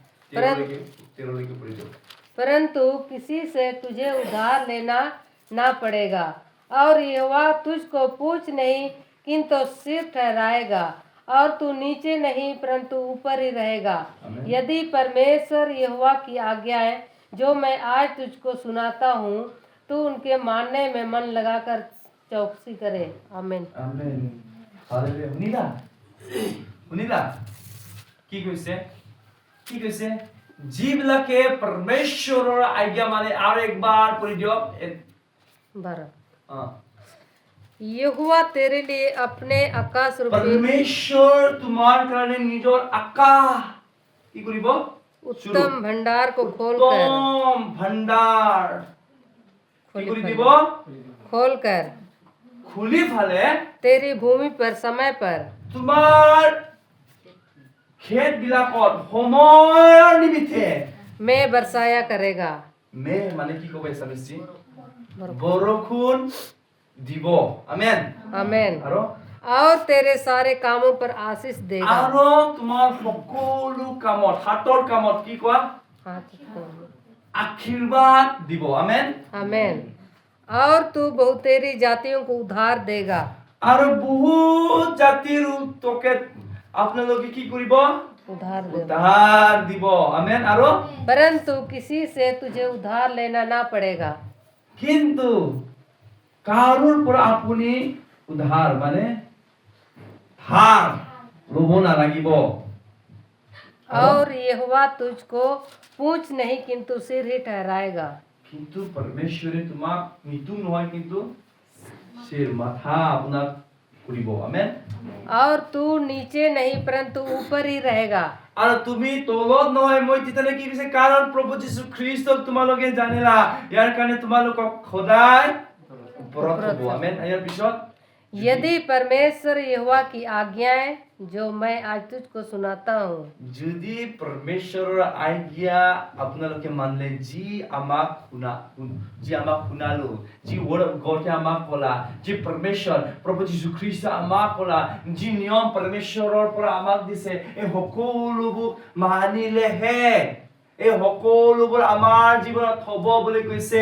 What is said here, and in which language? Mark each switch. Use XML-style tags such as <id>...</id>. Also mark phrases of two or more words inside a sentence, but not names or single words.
<hi>परंतु किसी से तुझे उधार लेना ना पड़ेगा और यहोवा तुझको पूछ नहीं किंतु सिर ठहराएगा और तू नीचे नहीं परंतु ऊपर ही रहेगा। यदि परमेश्वर यहोवा की आज्ञाएं जो मैं आज तुझको सुनाता हूँ तू उनके मानने में मन लगाकर चौकसी करे। आमीन</hi> <as>আমেন, হালেলুয়া। শুনিলা, শুনিলা কি কৈছে? কি কৈছে? যিবিলাকে পৰমেশ্বৰৰ আজ্ঞা মানে, আৰু একবাৰ পঢ়ি দিয়ক। 12 অ,</as> <hi>यहोवा तेरे लिए अपने आकाश रूपी</hi> <as>পৰমেশ্বৰ তোমাৰ কাৰণে নিজৰ আকাশ কি কৰিব?</as> <hi>उत्तम भंडार को खोलकर</hi> <as>উত্তম ভণ্ডাৰ কি কৰি দিব?</as> <hi>खोलकर</hi> <as>খুলি ফালে</as> <hi>तेरी भूमि पर समय पर</hi> <as>তোমাৰ খেত বিলাকত সময়ৰ নিমিত্তে</as> <hi>में बरसाया करेगा।</hi> <as>মে মানে কি ক'ব এছামিছি? বৰষুণ দিব। আমেন।</as> <hi>आमीन।</hi> <as>আৰু</as> <hi>और तेरे सारे कामों पर आशीष देगा।</hi> <as>আৰু তোমাৰ সকলো কামত, হাতৰ কামত কি কোৱা? আশীৰ্বাদ দিব। আমেন।</as> <hi>आमीन। और तू बहुतेरी जातियों को उधार देगा।</hi> <as>আৰু বহুত জাতিৰ তোকে আপোনালোকে কি কৰিব?</as> <hi>उधार देगा।</hi> <as>উদ্ধাৰ দিব। আমেন। আৰু</as> <hi>परंतु किसी से तुझे उधार लेना ना पड़ेगा</hi> <as>কিন্তু কাৰোৰ পৰা আপুনি উদ্ধাৰ মানে ধাৰ ল'ব নালাগিব।</as> <hi>और यहोवा तुझको पूछ नहीं किंतु सिर ही ठहराएगा।</hi> <as>কিন্তু পৰমেশ্বৰে তোমাক মৃত্যু নহয় কিন্তু শিৰ মাথা আপোনাক কৰিব। আমেন।</as> <hi>और तू नीचे नहीं परंतु ऊपर ही रहेगा।</hi> <as>আৰু তুমি তলত নহয়, মই তেতিয়ালে কি কৈছে? কাৰণ প্ৰভু যীশু খ্ৰীষ্টক তোমালোকে জানিলা, ইয়াৰ কাৰণে তোমালোকক সদায় ওপৰত হ'ব। আমেন। ইয়াৰ পিছত</as> <hi>यदि परमेश्वर यहोवा की आज्ञाएं जो मैं आज तुझको सुनाता हूँ</hi> <as>যদি পৰমেশ্বৰৰ আজ্ঞা আপোনালোকে মানিলে, যি আমাক শুনালো, যি</as> <en>Word of God</en> <as>আমাক ক'লা, যি পৰমেশ্বৰ প্ৰভু যীশু খ্ৰীষ্ট আমাক ক'লা, যি নিয়ম পৰমেশ্বৰৰ পৰা আমাক দিছে, এই সকলোবোৰ মানিলেহে এই সকলোবোৰ আমাৰ জীৱনত হ'ব বুলি কৈছে।</as>